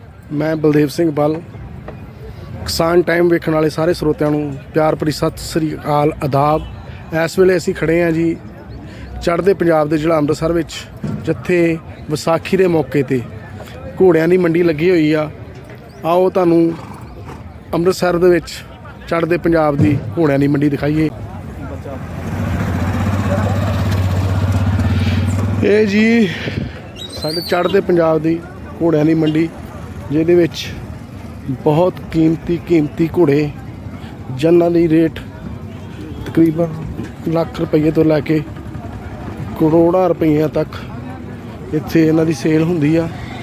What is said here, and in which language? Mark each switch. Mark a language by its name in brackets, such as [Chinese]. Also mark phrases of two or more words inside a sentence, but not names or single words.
[Punjabi] ਮੈਂ ਬਲਦੇਵ ਸਿੰਘ ਬਲ ਕਿਸਾਨ ਟਾਈਮ ਵੇਖਣ ਵਾਲੇ ਸਾਰੇ ਸਰੋਤਿਆਂ ਨੂੰ ਪਿਆਰ ਭਰੀ ਸਤ ਸ੍ਰੀ ਅਕਾਲ ਆਦਾਬ। ਇਸ ਵੇਲੇ ਅਸੀਂ ਖੜ੍ਹੇ ਹਾਂ ਜੀ ਚੜ੍ਹਦੇ ਪੰਜਾਬ ਕੇ ਜ਼ਿਲ੍ਹਾ ਅੰਮ੍ਰਿਤਸਰ ਵਿੱਚ ਜਿੱਥੇ ਵਿਸਾਖੀ ਕੇ ਮੌਕੇ ਪਰ ਘੋੜੀਆਂ ਕੀ ਮੰਡੀ ਲੱਗੀ ਹੋਈ ਆ। ਆਓ ਤੁਹਾਨੂੰ ਅੰਮ੍ਰਿਤਸਰ ਦੇ ਵਿੱਚ ਚੜ੍ਹਦੇ ਪੰਜਾਬ ਕੀ ਘੋੜੀਆਂ ਕੀ ਮੰਡੀ ਦਿਖਾਈਏ। ਯੇ ਜੀ ਸਾਡੇ ਚੜ੍ਹਦੇ ਪੰਜਾਬ ਕੀ ਘੋੜੀਆਂ ਕੀ ਮੰਡੀ ਜਿਹਦੇ ਵਿੱਚ ਬਹੁਤ ਕੀਮਤੀ ਘੋੜੇ ਜਿਨ੍ਹਾਂ ਦੀ ਰੇਟ ਤਕਰੀਬਨ ਲੱਖ ਰੁਪਏ ਤੋ ਲੈਕੇ ਕਰੋੜਾਂ ਰੁਪਏ ਤੱਕ ਇੱਥੇ ਇਨ੍ਹਾਂ ਦੀ ਸੇਲ ਹੁੰਦੀ ਆ।